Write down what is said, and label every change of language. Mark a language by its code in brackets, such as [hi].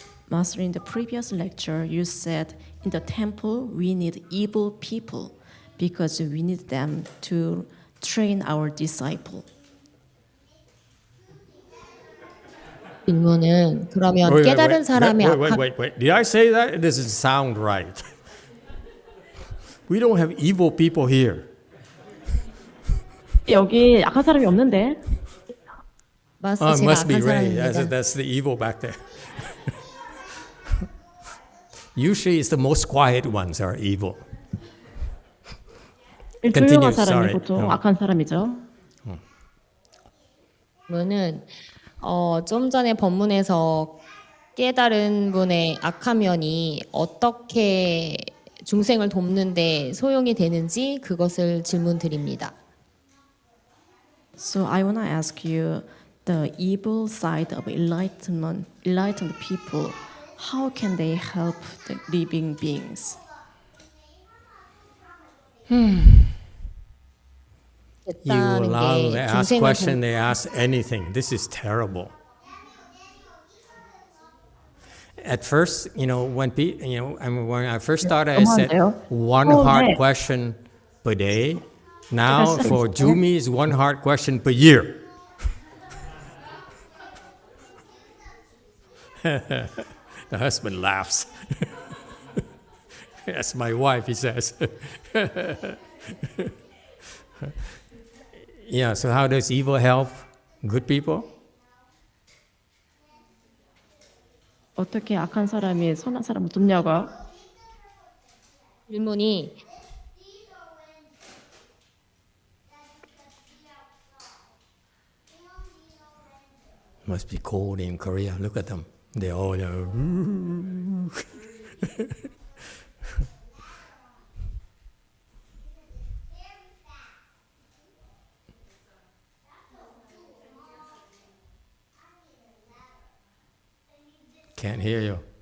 [en] Master, in the previous lecture, you said in the temple we need evil people because we need them to train our disciple. [ko] 질문은 그러면 깨달은 사람이 악한 [en] Wait. Did I say that? It doesn't sound right. We don't have evil people here. [ko] 여기 악한 사람이 없는데. 마스터 제가 [en] must be [ko] 악한 Ray. 사람입니다. [en] That's the evil back there. Usually it's the most quiet ones are evil. [ko] 조용한 사람이 보통 악한 사람이죠. 질문은 좀 전에 법문에서 깨달은 분의 악한 면이 어떻게 중생을 돕는데 소용이 되는지 그것을 질문 드립니다. [en] So I want to ask you the evil side of enlightened people. How can they help the living beings? You allow them to ask [ko] 중생을 [en] question, they ask anything. This is terrible. At first, when when I first started, I said one hard question per day. Now for Jumi, it's one hard question per year. The husband laughs. That's my wife, he says. Yeah, so how does evil help good people? [ko] 어떻게 악한 사람이 선한 사람을 돕냐고요? 질문이 [en] Must be cold in Korea. Look at them. They all Can't hear you.